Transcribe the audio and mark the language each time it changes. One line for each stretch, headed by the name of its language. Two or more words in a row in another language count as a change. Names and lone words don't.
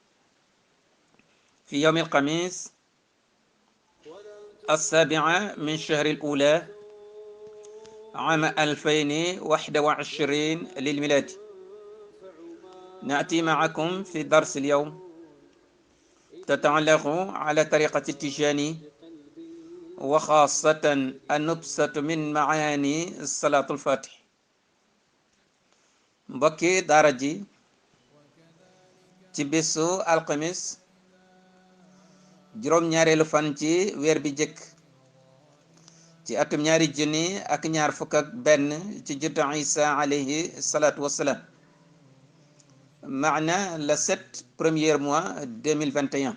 Arabic: في يوم الخميس 7 من شهر الأولى عام 2021 للميلاد، نأتي معكم في درس اليوم تتعلق على طريقة التجاني وخاصة النبسة من معاني الصلاة الفاتح.
Wolof: mbokki daara ji ci bésu alxamis juróom-ñaareelu fan ci weer bi jëkk ci atum 2021 ci juddu Isa
Arabic: عليه الصلاة والسلام,
Wolof: maana
French: le 7 premier mois 2021.